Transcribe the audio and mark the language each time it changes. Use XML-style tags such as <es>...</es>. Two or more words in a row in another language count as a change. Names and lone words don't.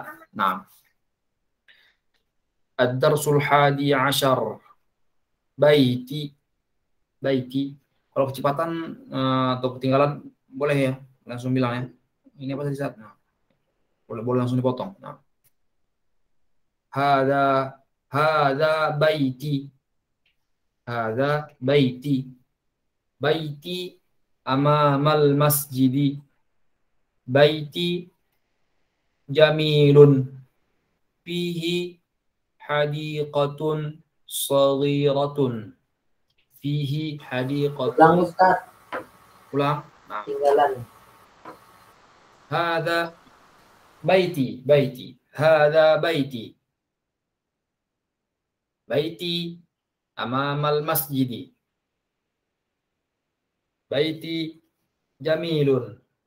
<ar>Nah, الدرس الحادي عشر بيتي.</ar> <id>Kalau kecepatan atau ketinggalan boleh ya, langsung bilang ya. Ini apa tadi saat? Nah, boleh langsung dipotong. Nah,</id> <ar>هذا بيتي. بيتي أمام المسجد. بيتي جميل فيه حديقة صغيرة. فيه حديقة. Ulang. Nah. هذا بيتي. هذا بيتي. بيتي أمام المسجد. بيتي جميل.</ar>